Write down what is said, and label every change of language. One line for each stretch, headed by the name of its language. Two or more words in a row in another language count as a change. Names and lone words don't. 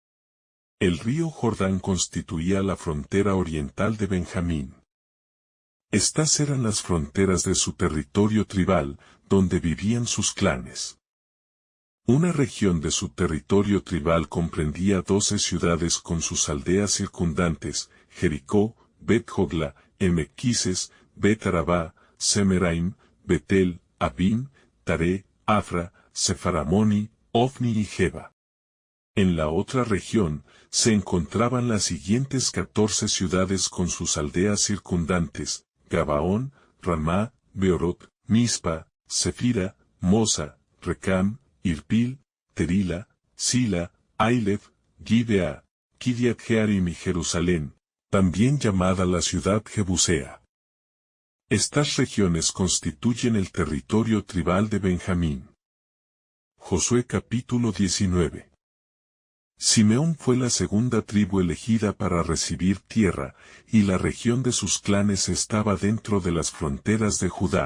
Spanish: El río Jordán constituía la frontera oriental de Benjamín. Estas eran las fronteras de su territorio tribal, donde vivían sus clanes. Una región de su territorio tribal comprendía 12 ciudades con sus aldeas circundantes: Jericó, Bet Jogla, Emequises, Bet Arabá, Semeraim, Betel, Abim, Taré, Afra, Sefaramoni, Ofni y Geba. En la otra región, se encontraban las siguientes 14 ciudades con sus aldeas circundantes: Gabaón, Ramá, Beorot, Mispa, Sefira, Mosa, Recam, Irpil, Terila, Sila, Ailef, Gibea, Kiriat Jearim y Jerusalén, también llamada la ciudad Jebusea. Estas regiones constituyen el territorio tribal de Benjamín. Josué capítulo 19. Simeón fue la segunda tribu elegida para recibir tierra, y la región de sus clanes estaba dentro de las fronteras de Judá.